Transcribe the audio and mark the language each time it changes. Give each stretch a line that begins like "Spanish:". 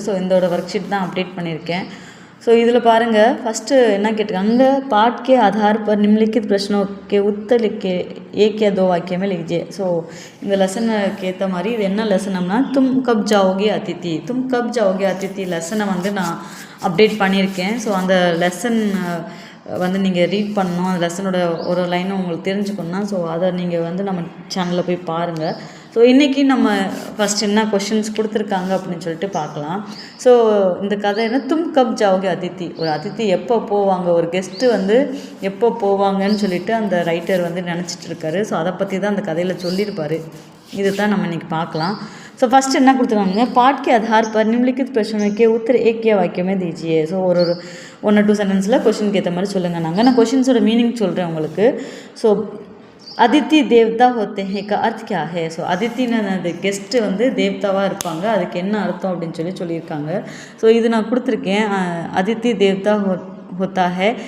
Tamil: So இதோட work sheet தான் update பண்ணியிருக்கேன். ஸோ இதில் பாருங்கள், ஃபஸ்ட்டு என்ன கேட்டிருக்காங்க,
Hindi: पाठ के आधार पर निम्नलिखित प्रश्नों के उत्तर लिख के एक या दो वाक्य में लीजिए.
Tamil: ஸோ இந்த லெசனுக்கு ஏற்ற மாதிரி இது என்ன லெசனம்னா, தும் கப் ஜாவோகே அதித்தி, தும் கப் ஜாவோகே அதித்தி லெசனை வந்து நான் அப்டேட் பண்ணியிருக்கேன். ஸோ அந்த லெசன் வந்து நீங்கள் ரீட் பண்ணணும், அந்த லெசனோட ஒரு லைனும் உங்களுக்கு தெரிஞ்சுக்கணுன்னா ஸோ அதை நீங்கள் வந்து நம்ம சேனலில் போய் பாருங்கள். ஸோ இன்றைக்கி நம்ம ஃபஸ்ட் என்ன கொஷின்ஸ் கொடுத்துருக்காங்க அப்படின்னு சொல்லிட்டு பார்க்கலாம். ஸோ இந்த கதை என்ன, தும் கப் ஜாவோகே அதித்தி, ஒரு அதித்தி எப்போ போவாங்க, ஒரு கெஸ்ட்டு வந்து எப்போ போவாங்கன்னு சொல்லிட்டு அந்த ரைட்டர் வந்து நினச்சிட்டு இருக்காரு. ஸோ அதை பற்றி தான் அந்த கதையில் சொல்லியிருப்பார். இது தான் நம்ம இன்றைக்கி பார்க்கலாம். ஸோ ஃபஸ்ட்டு என்ன கொடுத்துருக்காங்க,
Hindi: पाठ के आधार पर निम्नलिखित प्रश्नों के उत्तर एक या वाक्य में दीजिए.
Tamil: ஸோ ஒரு 1 or 2 சென்டென்ஸில் கொஷினுக்கு ஏற்ற மாதிரி சொல்லுங்கள். நான் கொஷின்ஸோட மீனிங் சொல்கிறேன் உங்களுக்கு.
Hindi: ஸோ அதித்தி தேவதா ஹோத்தே ஹே கா அர்த் கியா ஹே.
Tamil: ஸோ அதித்தின்னு அந்த கெஸ்ட்டு வந்து தேவதாவாக இருப்பாங்க, அதுக்கு என்ன அர்த்தம் அப்படின்னு சொல்லியிருக்காங்க. ஸோ இது நான் கொடுத்துருக்கேன்,
Hindi: அதித்தி தேவதா होता है.